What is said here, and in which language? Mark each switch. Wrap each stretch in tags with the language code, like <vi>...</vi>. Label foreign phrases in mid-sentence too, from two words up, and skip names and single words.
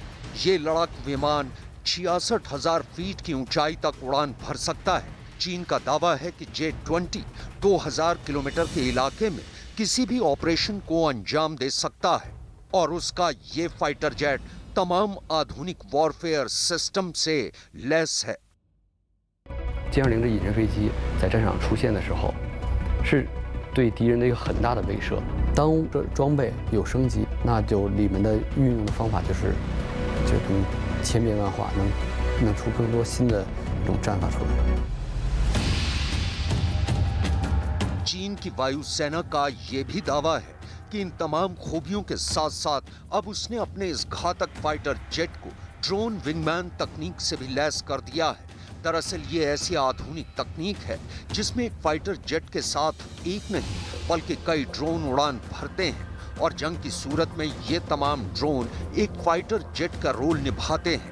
<hi>ये लड़ाकू विमान 66,000 फीट की ऊंचाई तक उड़ान भर सकता है। चीन का दावा है कि J-20 2000 किलोमीटर के इलाके में किसी भी ऑपरेशन को अंजाम दे सकता है और उसका ये</hi> <en>fighter jet</en> <hi>तमाम आधुनिक</hi> <en>warfare system</en> <hi>से लैस है।</hi> <zh>歼20的隐身飞机在战场出现的时候，是对敌人的一个很大的威慑。当这装备有升级，那就里面的运用的方法就更千变万化，能出更多新的一种战法出来。</zh> <hi>चीन की वायुसेना का ये भी दावा है कि इन तमाम खूबियों के साथ साथ अब उसने अपने इस घातक</hi> <en>fighter jet</en> <hi>को</hi> <en>drone wingman</en> <hi>तकनीक से भी लैस कर दिया है। दरअसल ये ऐसी आधुनिक तकनीक है जिसमें एक</hi> <en>fighter jet</en> <hi>के साथ एक नहीं बल्कि कई ड्रोन उड़ान भरते हैं और जंग की सूरत में ये तमाम ड्रोन एक</hi> <en>fighter jet</en> <hi>का रोल निभाते हैं।</hi>